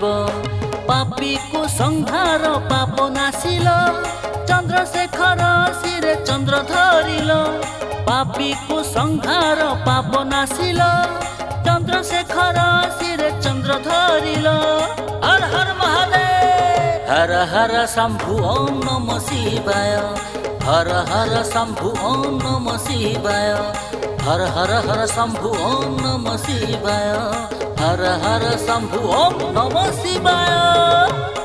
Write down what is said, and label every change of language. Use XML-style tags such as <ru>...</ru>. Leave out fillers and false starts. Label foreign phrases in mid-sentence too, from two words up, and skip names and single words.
<mr>पापी को संहार पाप नासिल चंद्रशेखर शिरे चंद्र धरिल। पापी को संहार पाप नासिल चंद्रशेखर शिरे चंद्र धरिल।</mr> <hi>हर हर महादेव हर हर शंभु ओम नमः शिवाय। हर हर शंभु ओम नमः शिवाय। हर हर हर शंभु ओम नमः शिवाय। हर हर शम्भु ओम नमः शिवाय।</hi>